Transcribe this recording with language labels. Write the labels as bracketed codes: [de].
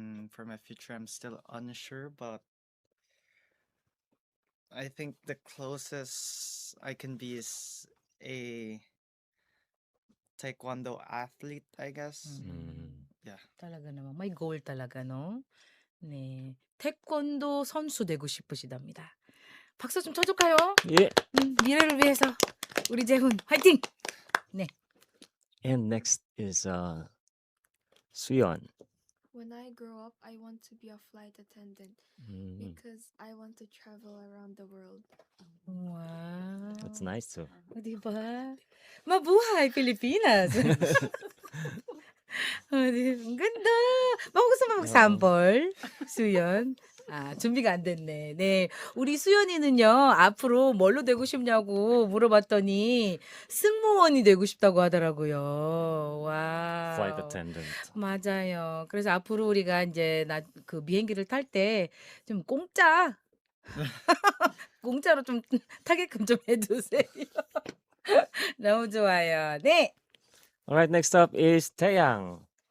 [en] For my future, I'm still unsure, but I think the closest I can be is a taekwondo athlete, I guess. Yeah. [tl] talaga naman. May goal talaga, no? 네. [ko] 태권도 선수 되고 싶으시답니다. 박수 좀 쳐줄까요? [en] Yeah. [ko] 미래를 위해서 우리 재훈 화이팅! 네. [en] And next is Suyeon. When I grow up, I want to be a flight attendant because I want to travel around the world. Wow. That's nice too. [tl] Di ba? Mabuhay, Pilipinas! Ang ganda! Baka gusto mo mag-sample, Suyon? [ko] 준비가 안 됐네. 네. 우리 수연이는요, 앞으로 뭘로 되고 싶냐고 물어봤더니 승무원이 되고 싶다고 하더라고요. 와. [en] Flight attendant. [ko] 맞아요. 그래서 앞으로 우리가 이제 그 비행기를 탈 때 좀 공짜로 좀 타게끔 좀 해주세요. 너무 좋아요. 네. [en] Alright, next up is Taeyang.